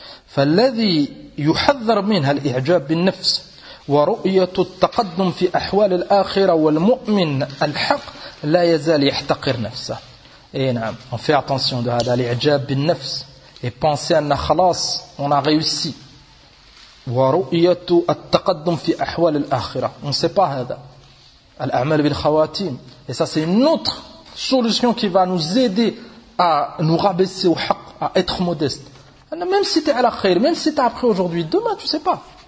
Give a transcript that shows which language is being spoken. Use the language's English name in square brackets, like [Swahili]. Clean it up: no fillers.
[Arabic] Fa alladhi yuhadhdhar minha al-i'jab bin-nafs ورؤية التقدم في أحوال الآخرة والمؤمن الحق لا يزال يحتقر نفسه. إيه نعم. [French] On fait attention de [Arabic] هذا الإعجاب بالنفس. [French] Et penser أن خلاص, on a réussi. [Arabic] ورؤية التقدم في أحوال الآخرة. [French] On ne sait pas هذا. [Arabic] الأعمال بالخواتيم. [French] Et ça c'est une autre solution qui va nous aider à nous rabaisser au حق, à être modeste. Même si tu es à la خير, même si tu as appris aujourd'hui, demain tu ne sais pas.